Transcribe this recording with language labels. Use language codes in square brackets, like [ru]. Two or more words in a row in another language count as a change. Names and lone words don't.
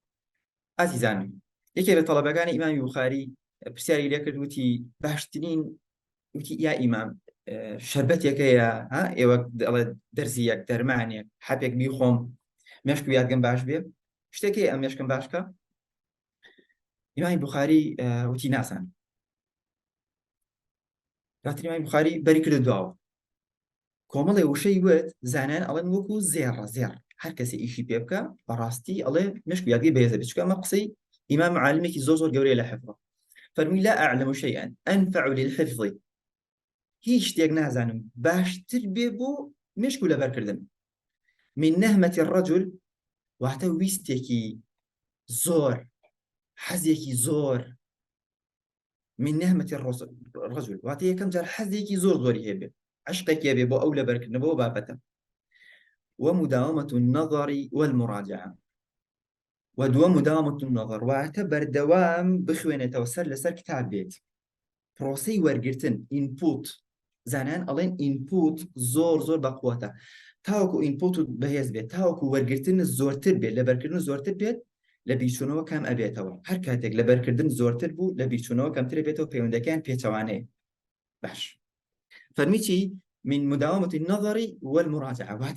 [ckb] ئازیزانم یەکێک لە تەڵەبەکانی ئیمامی بوخاری پرسیاری لێ کردوتی باشترین وتی یا ئیمام شەربەتێکەیە ئێوە دەرزیەک دەرمانێک حەپێک بیخۆم مێشک یادگەم باش بێ شتێکی ئەم مێشکم باشکە ئیمامی بوخاری وتی ناسان دواتر ئیمامی بوخاری بەری کردە دواوە کۆمەڵێ وشەی وت زانایان ئەڵێن وەکو زێڕ هەر کەسێ ئیشی پێ بکە بەڕاستی ئەڵێ مێشک یادگەی بەهێزە بێت چونکە ئەمە قسەی ئیمام عالمێکی زۆر گەورەیە لە حفظ فەرمووی [ar] لا أعلم شيئا أنفع للحفظ [ckb] هیچ شتێک نازانم باشتر بێ بۆ مێشک و لەبەرکردن [ar] من نەهمەتی الرجل [ckb] واتە ویستێکی زۆر حەزێکی زۆر [ar] من نەهمەتی الرجل [ckb] واتە یەکەم جار حەزێکی زۆری هەبێ عشقێکی هەبێ بۆ ئەو لەبەرکردن بۆ بابەتە [ar] ومداومة النظر والمراجعة ودوام مداومة النظر [ckb] واتە بەردەوام بخوێنێتەوە سەر لەسەر کتاب بێت پرۆسەی وەرگرتن ئینپوت زانان ئەڵێن ئینپوت زۆر بەقووەتە تاوەکو ئینپوت بەهێز بێت تاوەکو وەرگرتن زۆرتر بێت لەبەرکردن زۆرتر بێت لە بیرچوونەوە کام ئەبێتەوە هەر کاتێک لەبەرکردن زۆرتر بوو لە بیرچوونەوە کەمتر بێتەوە پەیوەندەکان پێچەوانەیە باش فەرمیی [ar] من مداومة النظر والمراجعة [ckb] واتە